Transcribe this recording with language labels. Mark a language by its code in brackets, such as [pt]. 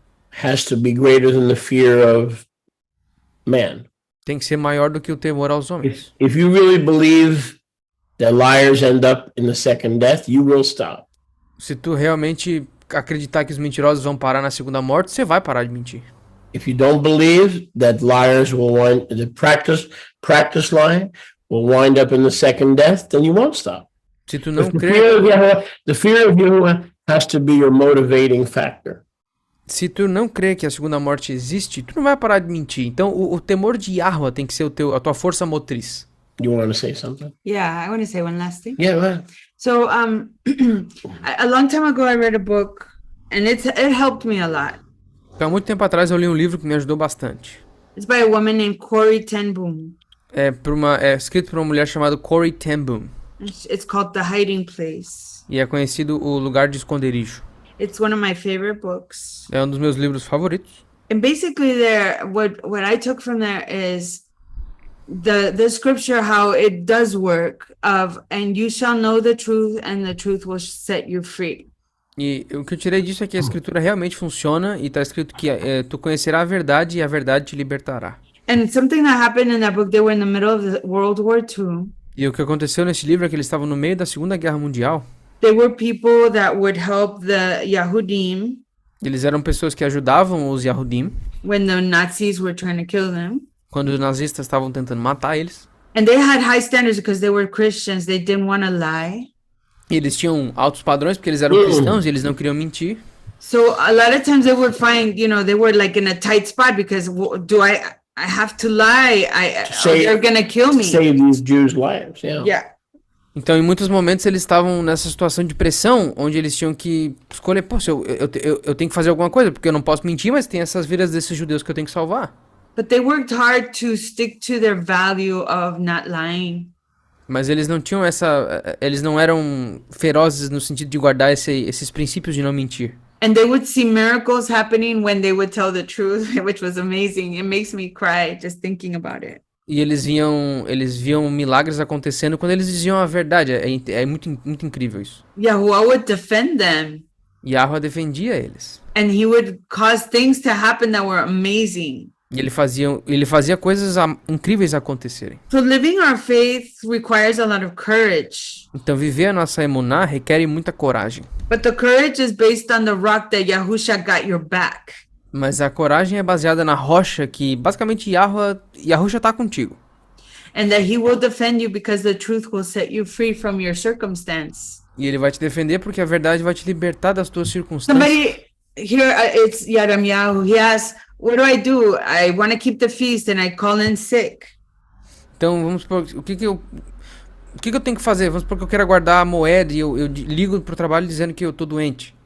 [en] has to be greater than the fear of man. [pt] tem que ser maior do que o temor aos homens. [en] If you really believe that liars end up in the second death, you will stop. [pt] Se tu realmente acreditar que os mentirosos vão parar na segunda morte, você vai parar de mentir. [en] If you don't believe that liars will want to practice lying will wind up in the second death, then you won't stop. [pt] Se tu não [en] The [pt] crê, [en] fear of Yahuwah, the fear of Yahuwah has to be your motivating factor. [pt] se tu não crê que a segunda morte existe, tu não vai parar de mentir. Então, o temor de Yahweh tem que ser a tua força motriz. [en] You want to say something? Yeah, I want to say one last thing. Yeah, go ahead. So, a long time ago, I read a book, and it helped me a lot. [pt] Então, há muito tempo atrás eu li um livro que me ajudou bastante. [en] It's by a woman named Corrie ten Boom. [pt] É escrito por uma mulher chamada Corrie ten Boom. [en] It's called The Hiding Place. [pt] E é conhecido o Lugar de Esconderijo. [en] It's one of my favorite books. [pt] É um dos meus livros favoritos. [en] And basically, what I took from there is the scripture, how it does work and you shall know the truth, and the truth will set you free. [pt] E o que eu tirei disso é que a escritura realmente funciona e está escrito que tu conhecerá a verdade e a verdade te libertará. [en] And something that happened in that book, they were in the middle of the World War II. [pt] E o que aconteceu nesse livro é que eles estavam no meio da Segunda Guerra Mundial. [en] They were people that would help the Yahudim [pt] Eles eram pessoas que ajudavam os Yahudim [en] when the Nazis were trying to kill them. [pt] quando os nazistas estavam tentando matar eles. [en] And they had high standards because they were Christians. They didn't want to lie. [pt] E eles tinham altos padrões porque eles eram cristãos e eles não queriam mentir. [en] So a lot of times they would find, they were like in a tight spot because I have to lie. They're going to kill me. Save these Jews' lives. Yeah. Yeah. [pt] Então, em muitos momentos, eles estavam nessa situação de pressão, onde eles tinham que escolher, pô, eu tenho que fazer alguma coisa, porque eu não posso mentir, mas tem essas vidas desses judeus que eu tenho que salvar. [en] But they worked hard to stick to their value of not lying. [pt] Mas eles não tinham eles não eram ferozes no sentido de guardar esses princípios de não mentir. [en] And they would see miracles happening when they would tell the truth, which was amazing. It makes me cry just thinking about it. [pt] E eles viam milagres acontecendo quando eles diziam a verdade. É muito, muito incrível isso. [en] Yahuwah would defend them. [pt] Yahweh defendia eles. [en] And he would cause things to happen that were amazing. [pt] E ele fazia coisas incríveis acontecerem. [en] So living our faith requires a lot of courage. [pt] Então viver a nossa emuná requer muita coragem. [en] But the courage is based on the rock that Yahusha got your back. [pt] Mas a coragem é baseada na rocha que basicamente Yahusha tá contigo. [en] And that he will defend you because the truth will set you free from your circumstance. [pt] E ele vai te defender porque a verdade vai te libertar das tuas circunstâncias. [en] Somebody here, it's Yaramyahu. He asks, what do? I want to keep the feast and I call in sick. [pt] Então vamos supor, o que eu tenho que fazer? Vamos supor que eu quero guardar a moeda e eu ligo pro trabalho dizendo que eu tô doente.